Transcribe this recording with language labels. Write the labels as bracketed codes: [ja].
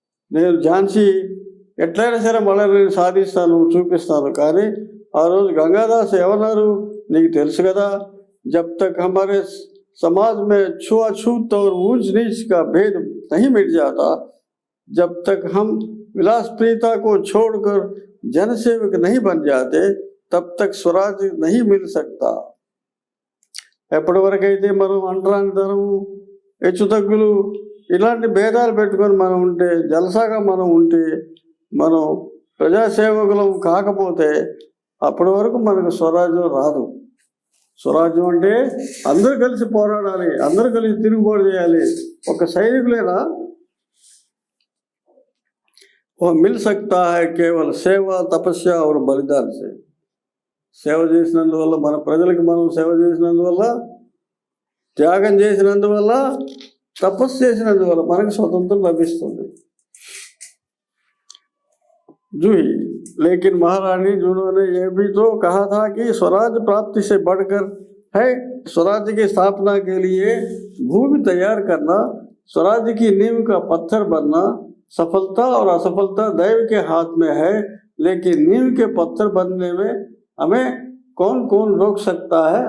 [te] నేను ఝాన్సీ ఎట్లయినా సరే మళ్ళీ నేను సాధిస్తాను, చూపిస్తాను, కానీ ఆ రోజు గంగాదాస్ ఏమన్నారు నీకు తెలుసు కదా। [hi] जब तक हमारे समाज में छुआछूत और ऊंच नीच का भेद नहीं मिट जाता, जब तक हम विलासप्रियता को छोड़कर जनसेवक नहीं बन जाते, तब तक स्वराज नहीं मिल सकता। [te] ఎప్పటి వరకైతే మనం అంటరానితనము, హెచ్చుతగ్గులు, ఇలాంటి భేదాలు పెట్టుకొని మనం ఉంటే, జలసాగా మనం ఉంటే, మనం ప్రజాసేవకులం కాకపోతే అప్పటి వరకు మనకు స్వరాజ్యం రాదు। స్వరాజ్యం అంటే అందరూ కలిసి పోరాడాలి, అందరూ కలిసి తిరుగుబాటు చేయాలి। ఒక సైనికులేనా? [hi] वो मिल सकता है केवल सेवा, तपस्या और बलिदान से। [te] సేవ చేసినందువల్ల, మన ప్రజలకు మనం సేవ చేసినందువల్ల, త్యాగం చేసినందువల్ల, తపస్సు చేసినందువల్ల మనకు స్వతంత్రం లభిస్తుంది। [hi] जूही, लेकिन महारानी जिन्होंने यह भी तो कहा था कि स्वराज प्राप्ति से बढ़कर है स्वराज्य की स्थापना के लिए भूमि तैयार करना, स्वराज्य की नींव का पत्थर बनना। सफलता और असफलता दैव के हाथ में है, लेकिन नींव के पत्थर बनने में हमें कौन कौन रोक सकता है?